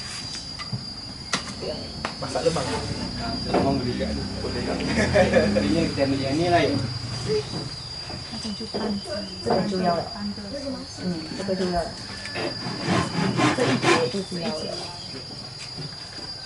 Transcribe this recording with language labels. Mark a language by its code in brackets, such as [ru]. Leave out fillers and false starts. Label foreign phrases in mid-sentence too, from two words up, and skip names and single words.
[ms] Masak lemang. Lemang boleh kat tu. Boleh kat. Ini kita ambil yang ni lah ya. [zh] 这个就要了，这个就要了，这一节就是要了。